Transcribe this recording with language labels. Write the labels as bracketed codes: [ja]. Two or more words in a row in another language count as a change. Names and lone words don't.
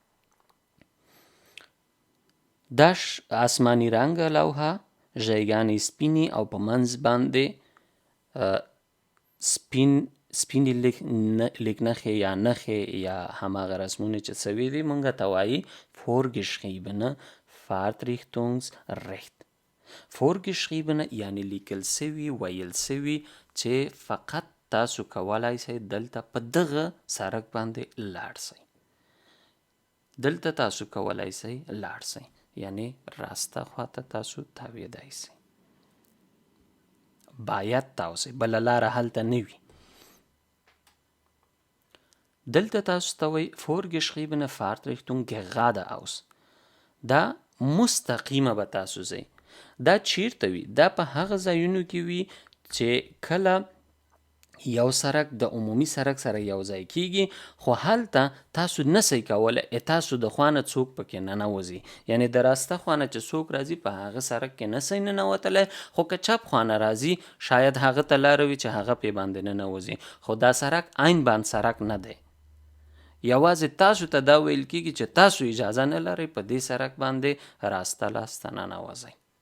[ps] دا آسماني رنګه لوحه ژیګانې سپینې او په منځ باندې سپینې لیکنښې یا نښې یا هماغه رسمونه چې سوي دي مونږ ته وایي [de] vorgeschriebene Fahrtrichtungsrecht. [ps] vorgeschriebene یعنی لیکل سوي ویل سوي چې فقط تاسو کولای سئ دلته په دغه سړک باندې لاړ سئ، دلته تاسو کولای سئ لاړ سئ، یعنی راسته خواته تاسو تاویدای سئ، باید تاسو بله لاره هلته نه وي. دلته تاسو ته وایي [de] vorgeschriebene Fahrtrichtung geradeaus، [ps] دا مستقیمه به تاسو ځئ. دا چیرته وي؟ دا په هغه ځایونو کې وي چې کله یو سرک د عمومي سرک سره یو ځای کیږي خو هلته تاسو نسئ کولی تاسو د خوانه څوک پکې ننوځي یعنی د راسته خوانه چې څوک راځي په هغه سرک کې نسئ ننوتلی خو که چپ خوانه راځي شاید هغه ته لاره وي چې هغه پې باندې ننوځي خو دا سرک عین باند سرک نه دی یوازې تاسو ته دا ویل کیږي چې تاسو اجازه نه لرئ په دې سرک باندې راسته لاسته ننوځئ